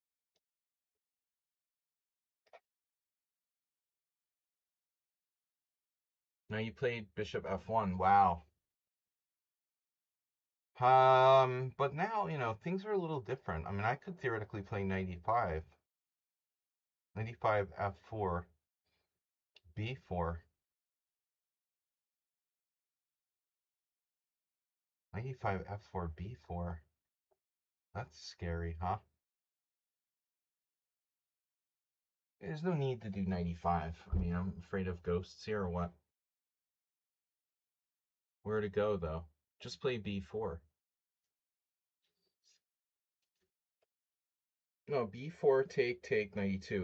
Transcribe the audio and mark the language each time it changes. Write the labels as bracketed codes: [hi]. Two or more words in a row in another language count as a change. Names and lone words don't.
[en] Now you played Bishop f1. Wow. But now, things are a little different. I mean, I could theoretically play knight e5. Knight e5, f4, b4. Knight e5, f4, b4. That's scary, huh? There's no need to do knight e5. I mean, I'm afraid of ghosts here or what? Where to go, though? Just play b4. No, b4, take, knight e2.